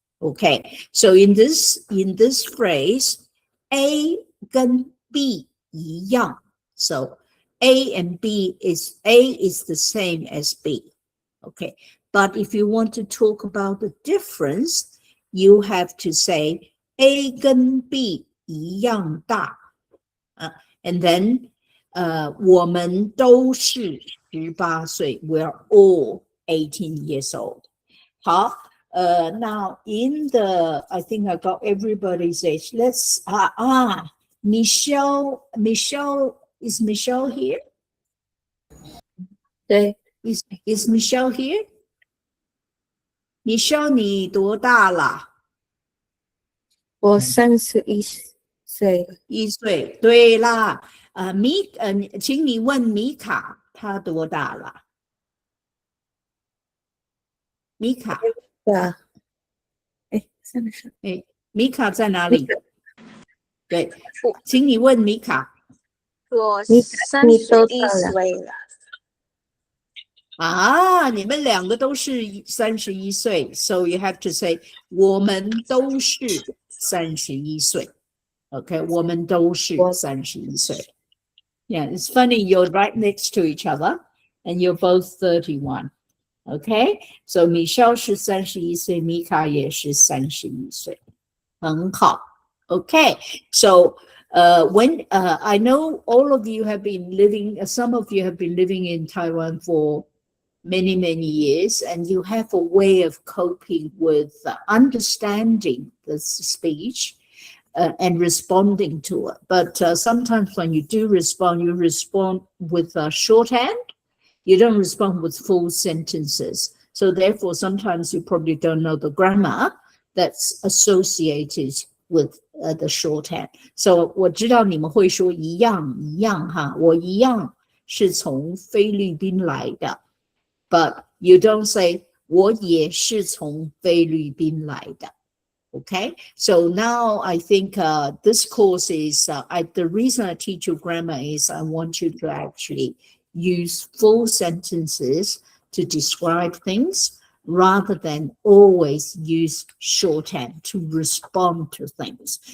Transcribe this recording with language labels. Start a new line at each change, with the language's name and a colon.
English: Okay, so in this phrase,
Chinese: A 跟 B 一样.
English: So A and B is the same as B. Okay, but if you want to talk about the difference, you have to say
Chinese: A 跟 B 一样大.
English: And then
Chinese: 我们都是18岁.
English: We're all 18 years old. 好. Now in I think I got everybody's age. Let's Michelle, is Michelle here? Is Michelle here?
Chinese: Michelle 你多大了？我31岁。 1岁，对啦。请你问米卡，她多大了？米卡。米卡在哪里？对，请你问米卡。我31岁了。你们两个都是31岁 ，
English: so you have to say
Chinese: 我们都是31岁。 Okay, 我们都是31岁。
English: Yeah, it's funny. You're right next to each other, and you're both 31. Okay, so
Chinese: Michelle 是31岁 ，Mika 也是31岁，很好。
English: Okay, so when I know all of you have been living, some of you have been living in Taiwan for many years, and you have a way of coping with understanding the speech and responding to it. But sometimes when you do respond, you respond with shorthand. You don't respond with full sentences. So therefore, sometimes you probably don't know the grammar that's associated with the shorthand. So
Chinese: 我知道你们会说一样一样哈，我一样是从菲律宾来的。
English: But you don't say
Chinese: 我也是从菲律宾来的。
English: Okay, so now I think this course is, the reason I teach you grammar is I want you to actually use full sentences to describe things rather than always use shorthand to respond to things.